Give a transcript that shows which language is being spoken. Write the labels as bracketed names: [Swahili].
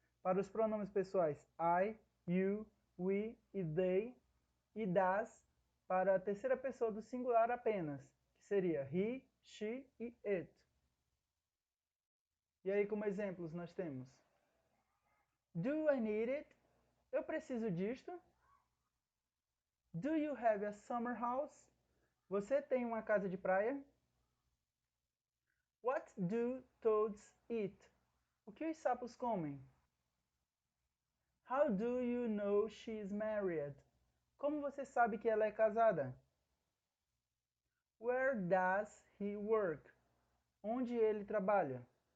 [Portuguese] Para os pronomes pessoais I, you, we e they, e das para a terceira pessoa do singular apenas, que seria he, she e it. E aí, como exemplos, nós temos [English] Do I need it? [Portuguese] Eu preciso disto. [English] Do you have a summer house? [Portuguese] Você tem uma casa de praia? [English] What do toads eat? [Portuguese] O que os sapos comem? [English] How do you know she is married? [Portuguese] Como você sabe que ela é casada? [English] Where does he work? [Portuguese] Onde ele trabalha?